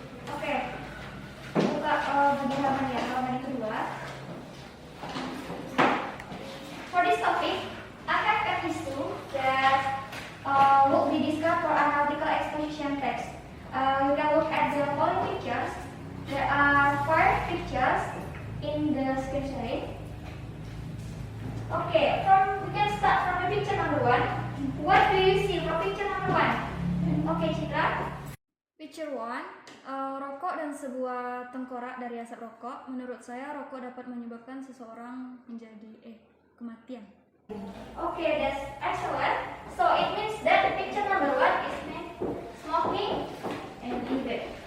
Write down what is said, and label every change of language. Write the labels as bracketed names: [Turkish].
[Indonesian] Oke, buka bagian halaman yang kedua. [English] For this topic, I have an issue that will be discussed for analytical exposition text. You can look at the following pictures. There are 5 pictures in the screen. Okay, we can start from the picture number 1. What do you see for picture number 1? Okay, Citra. Picture 1, [Indonesian] rokok dan sebuah tengkorak dari asap rokok. Menurut saya, rokok dapat menyebabkan seseorang menjadi kematian. [English] Okay, that's excellent. So it means that the picture number 1 is smoking and effect.